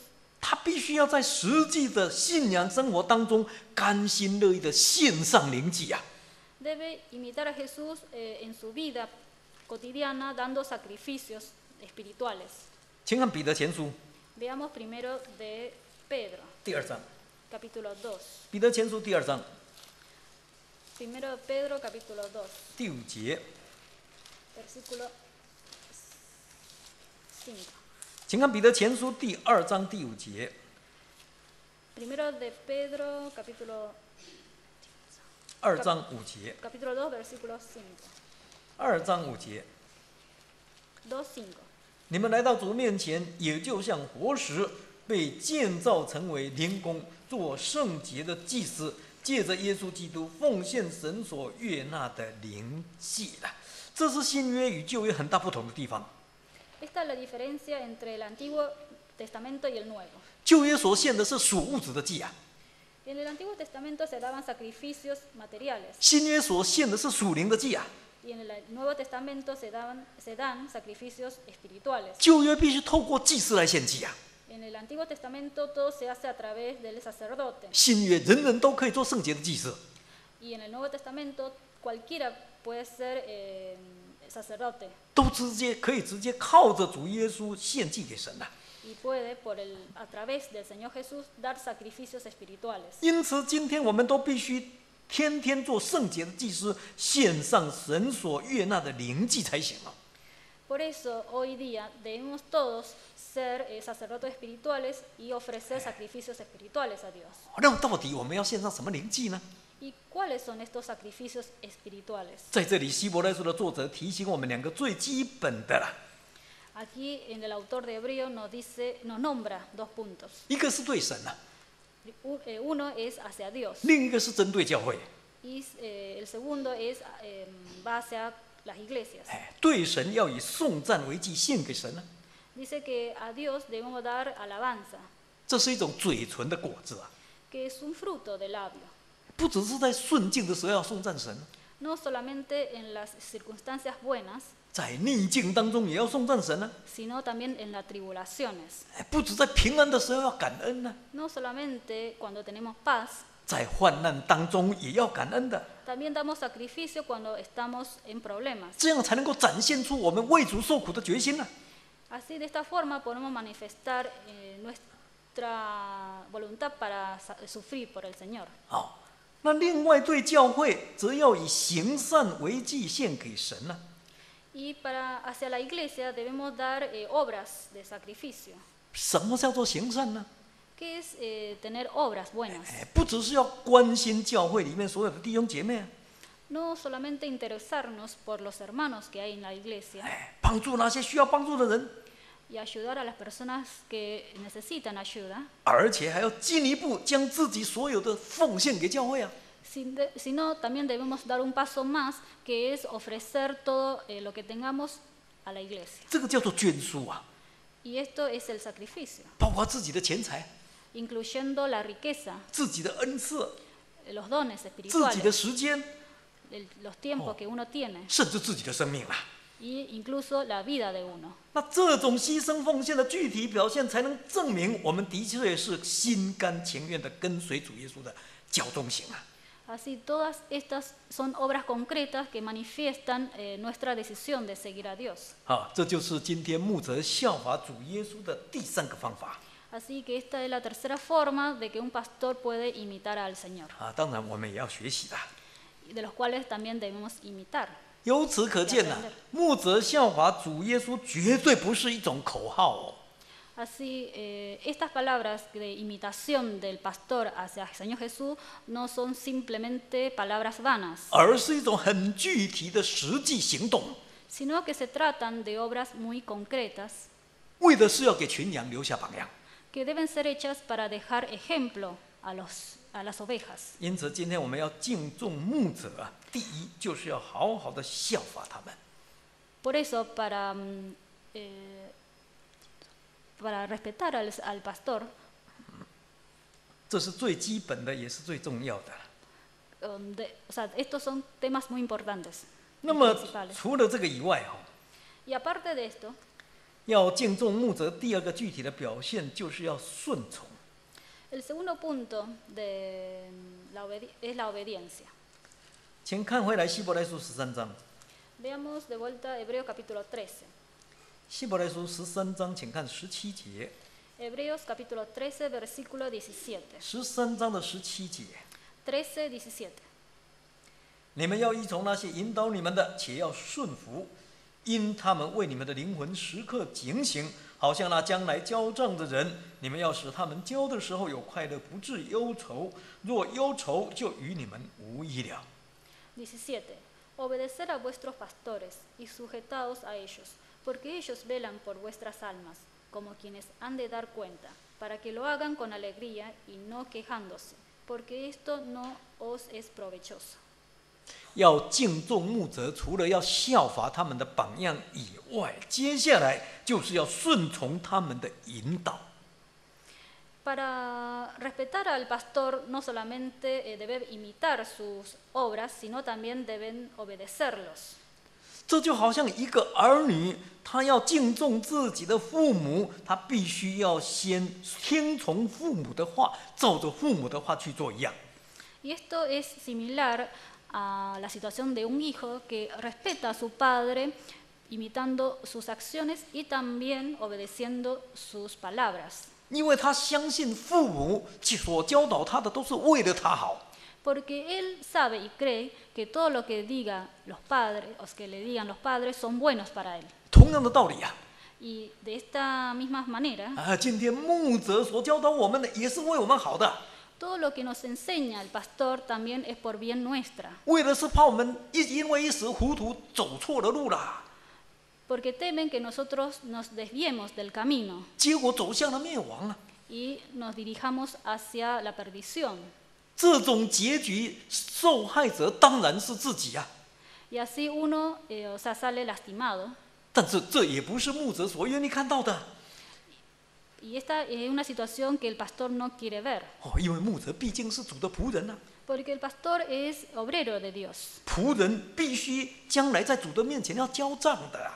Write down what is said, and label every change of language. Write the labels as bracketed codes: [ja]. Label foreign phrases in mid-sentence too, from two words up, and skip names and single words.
[zh] 他必须要在实际的信仰生活当中甘心乐意的献上灵祭啊。 [es] Debe imitar a Jesús en su vida cotidiana dando sacrificios espirituales. [zh] 请看彼得前书 [es] Veamos primero de Pedro, [zh] 第2章， [es] capítulo 2. [zh] 彼得前书第2章 [es] Primero de Pedro, capítulo 2, [zh] 第5节， [es] versículo 5. [zh] 请看彼得前书第2章第5节。 [es] Primero de Pedro, capítulo [zh] 2 章5节。 [es] capítulo 2, versículo 5. [zh] 2 章5节。 2:5. 你们来到主面前，也就像活石，被建造成为灵宫，做圣洁的祭司，借着耶稣基督奉献神所悦纳的灵祭了。这是新约与旧约很大不同的地方。 [es] Esta es la diferencia entre el Antiguo Testamento y el Nuevo. [zh] 旧约所献的是属物质的祭啊， [es] En el Antiguo Testamento se daban sacrificios materiales [zh] 新约所献的是属灵的祭啊。 [es] y en el Nuevo Testamento se dan sacrificios espirituales. [zh] 旧约必须透过祭司来献祭啊， [es] En el Antiguo Testamento todo se hace a través del sacerdote [zh] 新约人人都可以做圣洁的祭司。 [es] y en el Nuevo Testamento cualquiera puede ser sacerdote [zh] 都可以直接靠着主耶稣献祭给神了。 [es] y puede a través del Señor Jesús dar sacrificios espirituales. [zh] 因此，今天我们都必须天天做圣洁的祭司，献上神所悦纳的灵祭才行了。 [es] Por eso hoy día debemos todos ser sacerdotes espirituales y ofrecer sacrificios espirituales a Dios. [zh] 那到底我们要献上什么灵祭呢？ [es] ¿Y cuáles son estos sacrificios espirituales? [zh] 在这里，希伯来书的作者提醒我们2个最基本的了， [es] Aquí en el autor de Hebreo nos nombra 2 puntos. [zh] 一个是对神啊， [es] Uno es hacia Dios [zh] 另一个是针对教会。 [es] y el segundo va hacia las iglesias. [zh] 对神要以颂赞为祭献给神呢， [es] Dice que a Dios debemos dar alabanza, [zh] 这是一种嘴唇的果子啊， [es] que es un fruto del labio. [zh] 不只是在顺境的时候要颂赞神， [es] No solamente en las circunstancias buenas, [zh] 在逆境当中也要颂赞神呢， [es] sino también en las tribulaciones. [zh] 不止在平安的时候要感恩呢， [es] No solamente cuando tenemos paz, [zh] 在患难当中也要感恩的， [es] también damos sacrificio cuando estamos en problemas. [zh] 这样才能够展现出我们为主受苦的决心呢。 [es] Así, de esta forma, podemos manifestar nuestra voluntad para sufrir por el Señor. [zh] 好，那另外对教会则要以行善为祭献给神呢。 [es] Y hacia la iglesia debemos dar obras de sacrificio. [zh] 什么叫做行善呢？ [es] ¿Qué es tener obras buenas? [zh] 不只是要关心教会里面所有的弟兄姐妹啊， [es] No solamente interesarnos por los hermanos que hay en la iglesia [zh] 帮助那些需要帮助的人， [es] y ayudar a las personas que necesitan ayuda, [zh] 而且还要进一步将自己所有的奉献给教会啊。 [es] sino también debemos dar un paso más, que es ofrecer todo lo que tengamos a la iglesia. [zh] 这个叫做捐书啊， [es] Y esto es el sacrificio, [zh] 包括自己的钱财、 [es] incluyendo la riqueza, [zh] 自己的恩赐、 [es] los dones [zh] 自己的 [es] espirituales, [zh] 时间， [es] los tiempos que uno tiene [zh] 甚至自己的生命啊。 [es] y incluso la vida de uno. [zh] 那这种牺牲奉献的具体表现，才能证明我们的确是心甘情愿的跟随主耶稣的教中行啊。 [es] Así, todas estas son obras concretas que manifiestan nuestra decisión de seguir a Dios. [zh] 啊，这就是今天牧者效法主耶稣的第3个方法 [es] Así que esta es la tercera forma de que un pastor puede imitar al Señor, [zh] 啊。当然，我们也要学习的。 [es] de los cuales también debemos imitar. [zh] 由此可见呢、牧者效法主耶稣绝对不是一种口号哦。 [es] Así, estas palabras de imitación del pastor hacia el Señor Jesús no son simplemente palabras vanas, [zh] 而是一种很具体的实际行动， [es] sino que se tratan de obras muy concretas [zh] 为的是要给群羊留下榜样。 [es] que deben ser hechas para dejar ejemplo a las ovejas. [zh] 因此，今天我们要敬重牧者啊，第一就是要好好的效法他们。 [es] Por eso, para respetar al pastor, [zh] 这是最基本的，也是最重要的。 [es] o sea, estos son temas muy importantes, [zh] 那么 [es] principales. [zh] 除了这个以外， [es] Y aparte de esto, [zh] 要敬重牧者第2个具体的表现，就是要顺从。 [es] el segundo punto es la obediencia. [zh] 请看回来希伯来书13章， [es] Veamos de vuelta Hebreos capítulo 13. [zh] 希伯来书13章，请看17节。 [es] Hebreos capítulo 13, versículo 17. [zh] 13 章的17节， 13:17. 你们要依从那些引导你们的，且要顺服， 因他们为你们的灵魂时刻警醒，好像那将来交账的人。你们要使他们交的时候有快乐，不致忧愁。若忧愁，就与你们无益了。 [es] 17. Obedecer a vuestros pastores y sujetaos a ellos, porque ellos velan por vuestras almas, como quienes han de dar cuenta, para que lo hagan con alegría y no quejándose, porque esto no os es provechoso. [zh] 要敬重牧者，除了要效法他们的榜样以外，接下来就是要顺从他们的引导。 [es] Para respetar al pastor no solamente debe imitar sus obras, sino también deben obedecerlos. [zh] 这就好像一个儿女，他要敬重自己的父母，他必须要先听从父母的话，照着父母的话去做一样。 [es] Y esto es similar a la situación de un hijo que respeta a su padre, imitando sus acciones y también obedeciendo sus palabras. [zh] 因为他相信父母所教导他的都是为了他好。 [es] Porque él sabe y cree que todo lo que digan los padres, o que le digan los padres, son buenos para él. [zh] 同样的道理啊。 [es] Y de esta misma manera, [zh] 今天牧者所教导我们的也是为我们好的。 [es] todo lo que nos enseña el pastor también es por bien nuestra. [zh] 为的是怕我们因为一时糊涂走错了路啦。 [es] Porque temen que nosotros nos desviemos del camino [zh] 结果走向了灭亡啊！ [es] y nos dirijamos hacia la perdición. [zh] 这种结局，受害者当然是自己啊。 [es] Y así uno, sale lastimado. [zh] 但是这也不是牧者所愿意看到的。 [es] Y esta es una situación que el pastor no quiere ver. [zh] 因为牧者毕竟是主的仆人啊。 [es] Porque el pastor es obrero de Dios. [zh] 仆人必须将来在主的面前要交账的啊。